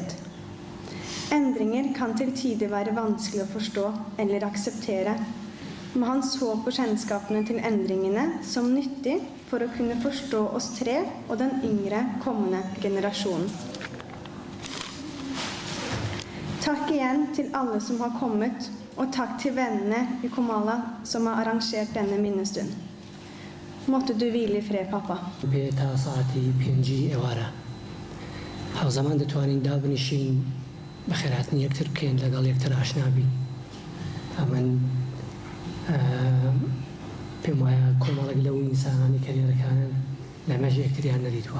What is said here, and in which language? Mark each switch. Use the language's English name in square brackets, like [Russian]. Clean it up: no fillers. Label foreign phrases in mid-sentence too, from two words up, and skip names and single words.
[Norwegian] Endringer kan til tider være vanskelig å forstå eller akseptere, men han så på kjennskapene til endringene som nyttig for å kunne forstå oss 3 og den yngre kommende generasjonen. Takk igjen til alle som har kommet, og takk til vennene i Komala som har arrangert denne minnestunden. Måtte du hvile i fred, pappa. [Central Kurdish] بێتا ساعتی 5 ئێوارە هاوزەمان دەتوانین دابنیشین بە خێراتنی یەکتر بکەین لەگەڵ یەکتر ئاشنابین ئەمن پێم وایە کۆمەڵێک لەو ئینسانانی کە لێرەکانن لەمەژ یەکتریان نەدیتووە.